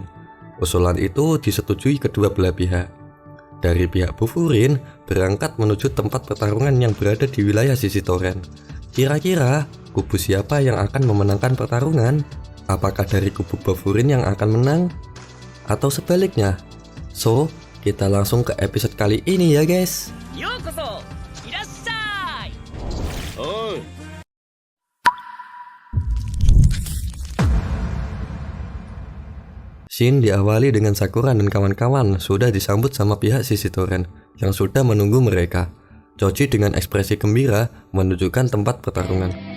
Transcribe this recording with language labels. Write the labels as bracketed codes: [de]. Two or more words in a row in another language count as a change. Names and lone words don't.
[id] Usulan itu disetujui kedua belah pihak. Dari pihak Bufurin berangkat menuju tempat pertarungan yang berada di wilayah sisi Toren. Kira-kira kubu siapa yang akan memenangkan pertarungan? Apakah dari kubu Bufurin yang akan menang? Atau sebaliknya? So, kita langsung ke episode kali ini ya guys. [ja] ようこそ、いらっしゃい. おう。 [id] Scene diawali dengan Sakura dan kawan-kawan sudah disambut sama pihak sisi Toren yang sudah menunggu mereka. Choji dengan ekspresi gembira menunjukkan tempat pertarungan.